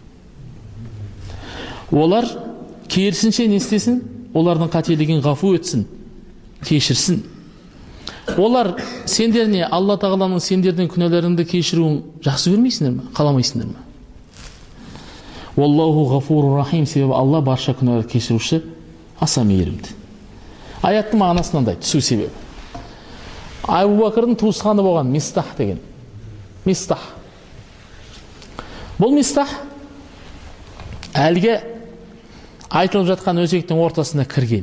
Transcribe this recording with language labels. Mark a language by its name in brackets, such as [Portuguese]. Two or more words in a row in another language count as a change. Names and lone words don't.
[Kazakh] Олар керісінше не істесін? Олардың қателігін ғафу етсін, кешірсін. Олар сендеріне Алла тағаланың сендердің күнәларыңды кешіруін жақсы көрмейсіңдер ме? Қаламайсыңдар ма? [Arabic] والله غفور رحيم, [Kazakh] себебі Алла барша күнәларды кешіруші, аса мейірімді. Аяттың мағынасы мынандай, түсу себебі. Абу Бакрдың туысқаны болған Мистах деген. Мистах. Бұл Мистах әлгі айтылып жатқан өзектің ортасына кірген.